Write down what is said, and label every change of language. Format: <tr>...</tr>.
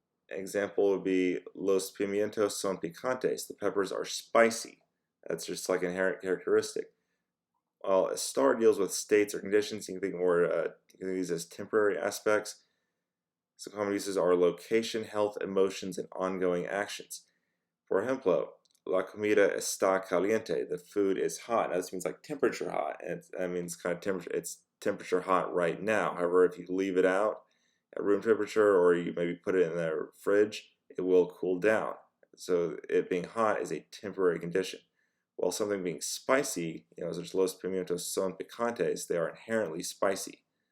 <en>An example would be</en> <es>los pimientos son picantes.</es> <en>The peppers are spicy. That's just like an inherent characteristic. While Estar deals with states or conditions, you can think more, you can use as temporary aspects. So common uses are location, health, emotions, and ongoing actions.</en> <es>For ejemplo, la comida está caliente.</es> <en>The food is hot. Now this means like temperature hot, and that means kind of temperature. It's temperature hot right now. However, if you leave it out at room temperature, or you maybe put it in the fridge, it will cool down. So it being hot is a temporary condition. While something being spicy, such as</en> <es>los pimientos son picantes,</es> <en>they are inherently spicy.</en>